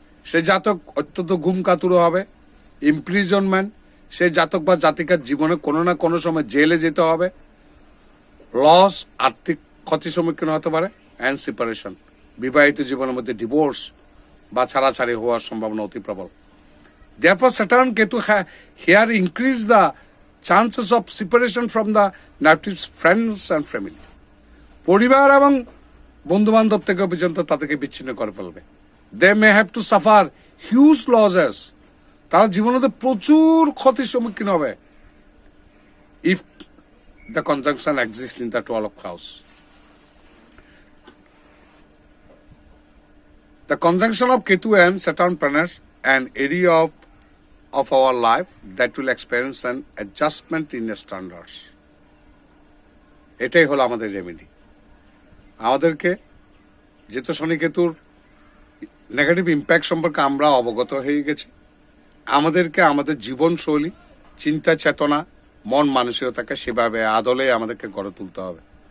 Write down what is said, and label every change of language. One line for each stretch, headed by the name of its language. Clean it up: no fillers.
Bangla: সে জাতক অত্যন্ত ঘুম কাতুর হবে, ইমপ্রিজনমেন্ট, সে জাতক বা জাতিকার জীবনে কোনো না কোনো সময় জেলে যেতে হবে, লস আর্থিক ক্ষতির সম্মুখীন হতে পারে, অ্যান্ড সেপারেশন, বিবাহিত জীবনের মধ্যে ডিভোর্স বা ছাড়াছাড়ি হওয়ার সম্ভাবনা অতি প্রবল।
English: Therefore, Saturn Ketu here increase the chances of separation from the native friends and family.
Bangla: পরিবার এবং বন্ধু বান্ধব থেকে পর্যন্ত তাদেরকে বিচ্ছিন্ন করে ফেলবে।
English: they may have to suffer huge losses,
Bangla: তারা জীবনে প্রচুর ক্ষতির সম্মুখীন হবে
English: If the conjunction exist in the 12th house. The conjunction of Ketu and Saturn planets an area of our life that will experience an adjustment in standards.
Bangla: এটাই হলো আমাদের remedy. আমাদেরকে যেহেতু শনি কেতুর নেগেটিভ ইম্প্যাক্ট সম্পর্কে আমরা অবগত হয়ে গেছি, আমাদেরকে আমাদের জীবনশৈলী, চিন্তা চেতনা, মন মানসিকতাকে সেভাবে আদলে আমাদেরকে গড়ে তুলতে হবে।